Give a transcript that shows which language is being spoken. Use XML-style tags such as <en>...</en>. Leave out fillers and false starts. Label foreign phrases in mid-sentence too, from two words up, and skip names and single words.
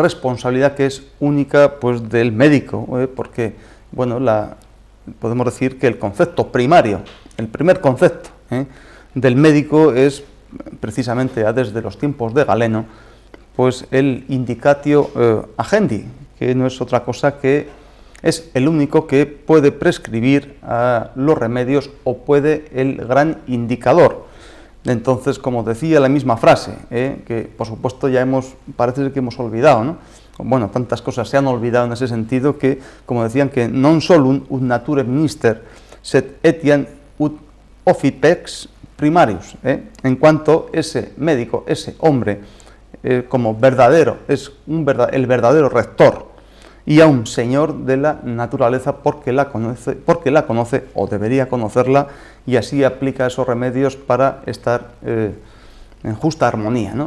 <es>responsabilidad que es única, pues, del médico, porque, bueno, podemos decir que el concepto primario, el primer concepto del médico es precisamente ya desde los tiempos de Galeno, pues el</es> <la>indicatio agendi,</la> <es>que no es otra cosa que es el único que puede prescribir los remedios o puede el gran indicador. Entonces, como decía la misma frase, que por supuesto ya parece que hemos olvidado, ¿no? Bueno, tantas cosas se han olvidado en ese sentido que, como decían, que</es> <la>non solum ut nature minister, sed etiam ut officeps primarius,</la> <es>en cuanto ese médico, ese hombre, como verdadero, es el verdadero rector y aún señor de la naturaleza porque la conoce o debería conocerla, y así aplica esos remedios para estar en justa armonía, ¿no?</es>